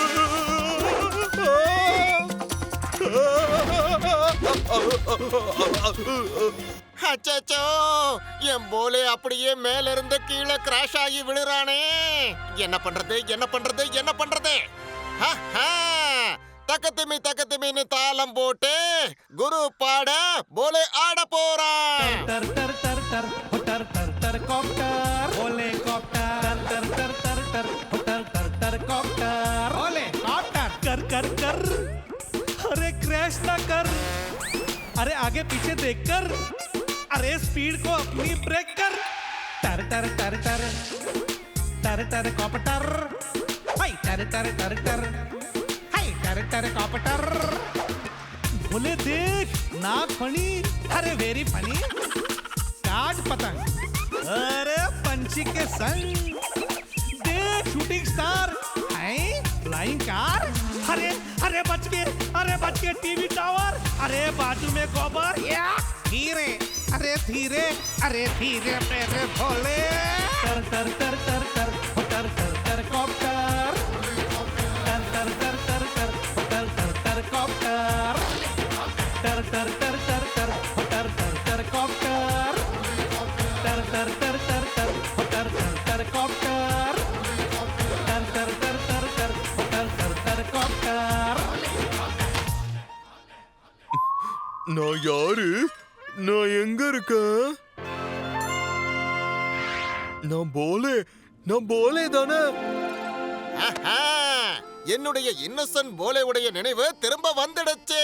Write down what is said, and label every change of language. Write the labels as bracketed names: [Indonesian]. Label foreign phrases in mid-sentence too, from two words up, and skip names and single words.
[Tamil] அச்சச்சோ, என் போலே அப்படியே மேல இருந்து கீழே கிராஷ் ஆகி விழுறானே. என்ன பண்றது என்ன பண்றது என்ன பண்றது? தக்கத்திமின்னு தாளம் போட்டு குரு பாட போலே ஆட போறான். [Hindi] अरे क्रैश ना कर, अरे आगे पीछे देख कर, अरे स्पीड को अपनी ब्रेक कर. टर टर टर टर टर टर कॉप्टर, हाय टर टर टर टर, हाय टर टर कॉप्टर. बोले देख नाक फनी, अरे [English] very funny. [Hindi] काट पतंग, अरे पंछी के संग. देख [English] shooting star, [Hindi] हाय [English] flying car. [Hindi] अरे अरे बच के [English] TV tower. [Hindi] अरे बाजू में गोबर. धीरे अरे धीरे मेरे भोले. टर टर टर टर टर टर टर टर कॉप्टर. टर टर टर टर टर टर टर टर कॉप्टर. टर टर टर टर टर टर टर टर टर कॉप्टर टर टर टर टर टर टर टर टर कॉप्टर [Tamil] நான் யாரு? நான் எங்க இருக்கேன்? நான் போலே தானே? ஆஹா! என்னுடைய இன்னசென்ட் போலேவுடைய நினைவு திரும்ப வந்துடுச்சு.